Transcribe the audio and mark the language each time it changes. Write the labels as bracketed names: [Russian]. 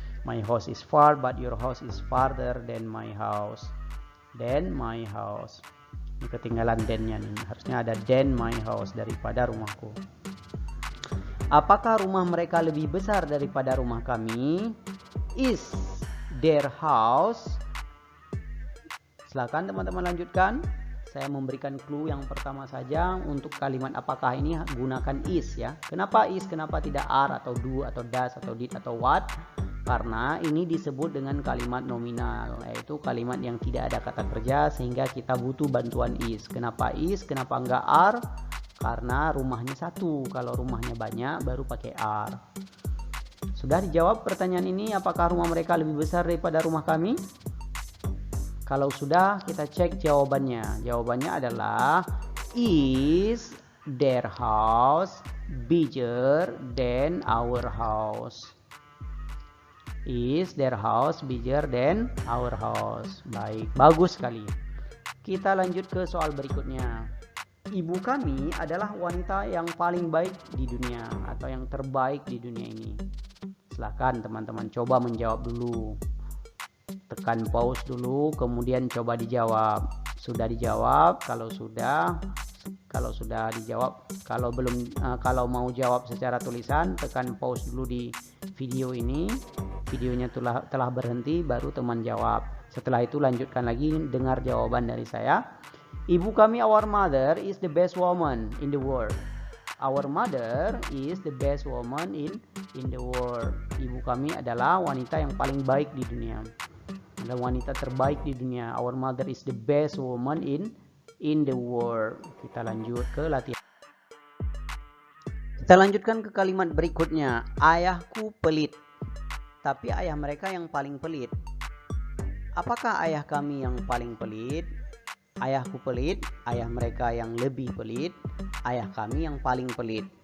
[English] My house is far, but your house is farther than my house, then my house. [Indonesian] Ini ketinggalan then-nya nih. Harusnya ada [English] then my house [Indonesian] daripada rumahku. Apakah rumah mereka lebih besar daripada rumah kami? [English] Is their house? [Indonesian] Silakan teman-teman lanjutkan. Saya memberikan clue yang pertama saja untuk kalimat apakah ini gunakan is ya. Kenapa is? Kenapa tidak are atau do atau does atau did atau what? Karena ini disebut dengan kalimat nominal, yaitu kalimat yang tidak ada kata kerja sehingga kita butuh bantuan is. Kenapa is? Kenapa enggak are? Karena rumahnya satu, kalau rumahnya banyak baru pakai are. Sudah dijawab pertanyaan ini, apakah rumah mereka lebih besar daripada rumah kami? Kalau sudah, kita cek jawabannya. Jawabannya adalah [English] is their house bigger than our house? Is their house bigger than our house? [Indonesian] Baik, bagus sekali. Kita lanjut ke soal berikutnya. Ibu kami adalah wanita yang paling baik di dunia atau yang terbaik di dunia ini. Silahkan teman-teman coba menjawab dulu. Tekan pause dulu, kemudian coba dijawab. Sudah dijawab? Kalau sudah dijawab. Kalau mau jawab secara tulisan, tekan pause dulu di video ini. Videonya telah berhenti, baru teman jawab. Setelah itu lanjutkan lagi, dengar jawaban dari saya. Ibu kami, [English] our mother is the best woman in the world. Our mother is the best woman in the world. [Indonesian] Ibu kami adalah wanita yang paling baik di dunia. Adalah wanita terbaik di dunia. [English] Our mother is the best woman in the world. [Indonesian] Kita lanjut ke latihan. Kita lanjutkan ke kalimat berikutnya. Ayahku pelit, tapi ayah mereka yang paling pelit. Apakah ayah kami yang paling pelit? Ayahku pelit, ayah mereka yang lebih pelit, ayah kami yang paling pelit.